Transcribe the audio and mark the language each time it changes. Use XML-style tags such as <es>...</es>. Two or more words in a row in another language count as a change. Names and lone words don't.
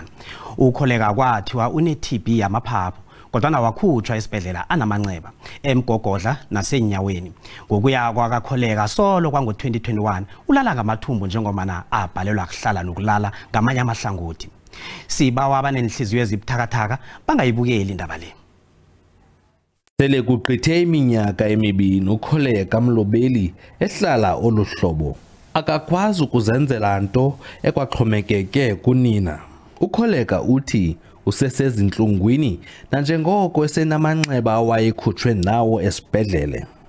<xh>Ukholeka kwathiwa une-TB yamaphaphu kodwa wakhutshwa esibhedlela anamanxeba emgogodla nasenyaweni. Ngokuya kwakakholeka solo kwango-2021 ulala ngamathumbu njengomana abhalelwa kuhlala nokulala ngamanye amahlangothi. Sibawa abanenhliziyo ezibuthakathaka bangayibukeli indaba le. Sele kuqithe iminyaka emibini ukholeka Mlobeli ehlala oluhlobo. Akakwazi ukuzenzela nto ekwaxhomekeke kunina. Ukholeka uthi usesezinhlungwini nanjengoko esenamanxeba awayekhutshwe nawo esibhedlele.</xh>